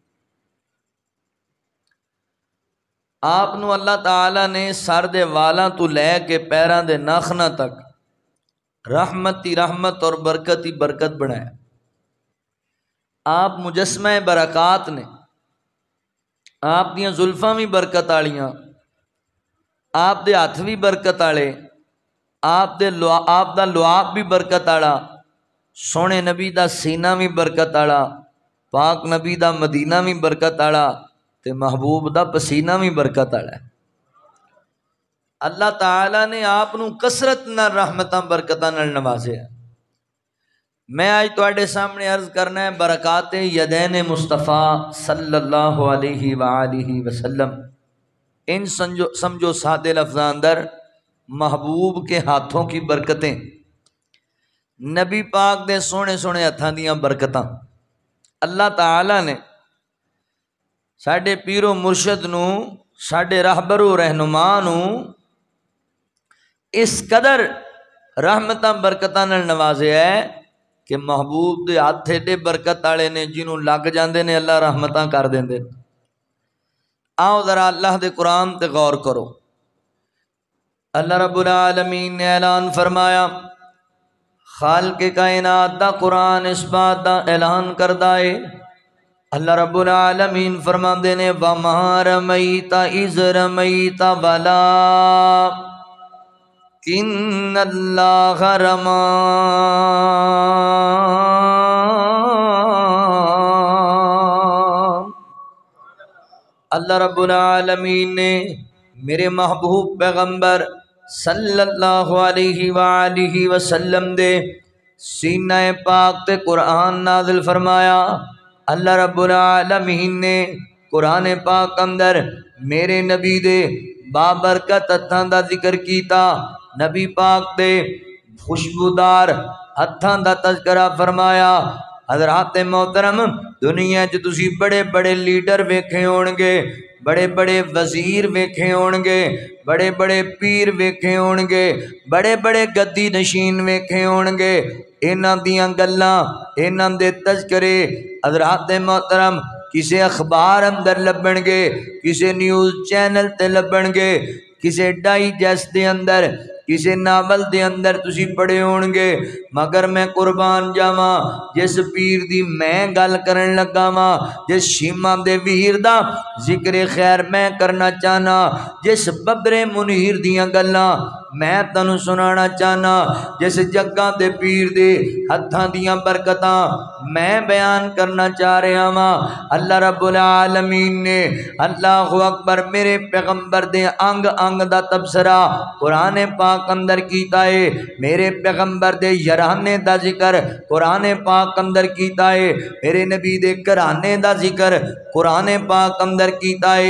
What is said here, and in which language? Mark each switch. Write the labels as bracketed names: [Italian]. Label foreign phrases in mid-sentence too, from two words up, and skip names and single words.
[Punjabi] آپ نو اللہ تعالیٰ نے سر دے والاں تو لے کے پیراں دے ناخناں تک رحمت ہی رحمت اور برکت ہی برکت بنایا۔ آپ مجسمہ برکات نے، آپ دیاں زلفاں بھی برکت آلیاں، آپ دے ہاتھ بھی برکت آلے، آپ دا لعاب بھی برکت آلا، سونے نبی دا سینہ بھی برکت آلا، پاک نبی دا مدینہ بھی برکت آلا، تے محبوب دا پسینہ بھی برکت آلا ہے۔ اللہ تعالیٰ نے آپ نو کثرت نہ رحمتاں برکتاں نال نوازے ہیں۔ میں آج تواڈے سامنے عرض کرنا ہے [Arabic] برکات یدین مصطفیٰ صلی اللہ علیہ وآلہ وسلم۔ [Punjabi] ان سمجھو سادے لفظاں اندر [Urdu] محبوب کے ہاتھوں کی برکتیں، [Punjabi] نبی پاک دے سونے سونے ہتھاں دیاں برکتاں، اللہ تعالیٰ نے ساڈے پیر و مرشد نو، ساڈے راہبر و رہنما نو اس قدر رحمتاں برکتاں نال نوازے ہے کہ محبوب دے ہاتھ ایڈے برکت والے نے جنہوں لگ جاندے نے اللہ رحمتاں کر دیندے۔ آؤ ذرا اللہ دے قرآن تے غور کرو۔ [Arabic] اللہ رب العالمین [Punjabi] نے اعلان فرمایا، خالق کائنات دا قرآن اس بات دا اعلان کردہ ہے۔ [Arabic] اللہ رب العالمین [Punjabi] فرماندے نے [Arabic] وَمَا رَمَيْتَ إِذْ رَمَيْتَ وَلَٰكِنَّ اللَّهَ رَمَىٰ۔ اللہ رب العالمین [Punjabi] نے میرے محبوب پیغمبر [Arabic] صلی اللہ علیہ وآلہ وسلم [Punjabi] دے سینہ پاک تے قرآن نازل فرمایا۔ [Arabic] اللہ رب العالمین [Punjabi] نے قرآن پاک اندر میرے نبی دے بابرکت ہتھاں دا ذکر کیتا، نبی پاک دے خوشبودار ہتھاں دا تذکرہ فرمایا۔ حضرات محترم، دنیا چ تسی بڑے بڑے لیڈر ویکھے ہونگے، بڑے بڑے وزیر ویکھے ہونگے، بڑے بڑے پیر ویکھے ہونگے، بڑے بڑے گدی نشین ویکھے ہونگے، انہاں دیاں گلاں، انہاں دے تذکرے حضرات محترم کسے اخبار اندر لبن گے، کسے نیوز چینل تے لبن گے، کسے ڈائجسٹ دے اندر، کسی ناول دے اندر تسی پڑھے ہون گے، مگر میں قربان جاواں جس پیر دی میں گل کرن لگا واں، جس شیما دے ویر دا ذکر خیر میں کرنا چاہنا، جس ببرے منیر دیاں گلاں میں تنوں سنانا چاہنا، جس جگہ دے پیر دے ہتھاں دیاں برکتاں میں بیان کرنا چاہ رہا ہاں۔ [Arabic] اللہ رب العالمین [Punjabi] نے [Arabic] اللہ اکبر [Punjabi] میرے پیغمبر دے انگ انگ دا تبصرہ قرآن پاک اندر کیتا ہے، میرے پیغمبر دے یارانے دا ذکر قرآن پاک اندر کیتا ہے، میرے نبی دے گھرانے دا ذکر قرآن پاک اندر کیتا ہے۔